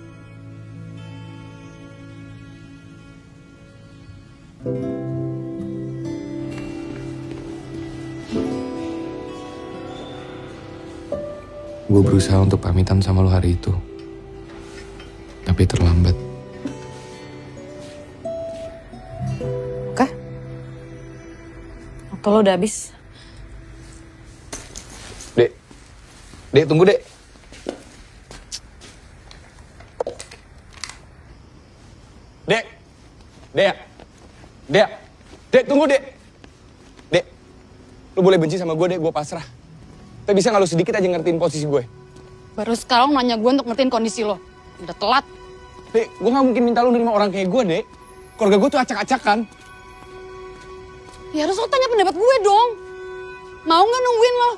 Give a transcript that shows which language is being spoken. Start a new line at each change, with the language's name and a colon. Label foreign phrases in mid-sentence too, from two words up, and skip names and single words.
Indonesian: Gue berusaha untuk pamitan sama lo hari itu. Tapi terlambat. Oke. Waktu lo udah habis. Dek. Dek, tunggu, Dek. Dek. Dek. Dek. Dek, tunggu, Dek. Dek. Lo boleh benci sama gue, Dek. Gue pasrah. Tapi bisa gak lo sedikit aja ngertiin posisi gue? Baru sekarang nanya gue untuk ngertiin kondisi lo. Udah telat. Dek, gue gak mungkin minta lo nerima orang kayak gue, Dek. Keluarga gue tuh acak-acakan. Ya harus lo tanya pendapat gue dong. Mau gak nungguin lo?